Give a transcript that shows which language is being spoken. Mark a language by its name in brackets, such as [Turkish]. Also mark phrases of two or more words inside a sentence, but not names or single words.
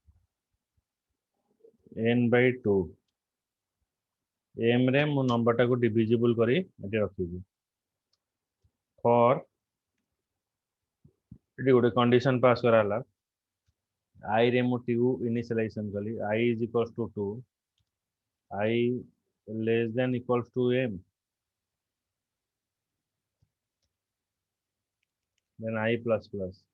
[English] n by 2 m [Odia] ରେ ମୁ ନମ୍ବର ଟାକୁ ଡିଭିଜିବଲ କରି ଏଠି ରଖିବି ଫର ଏଠି ଗୋଟେ [English] condition pass [Odia] କରାଲା I ରେ ମୁ t ଇନିସିଆଲାଇଜେସନ କଲି [English] I is equals to 2 I less than equals to m then I plus plus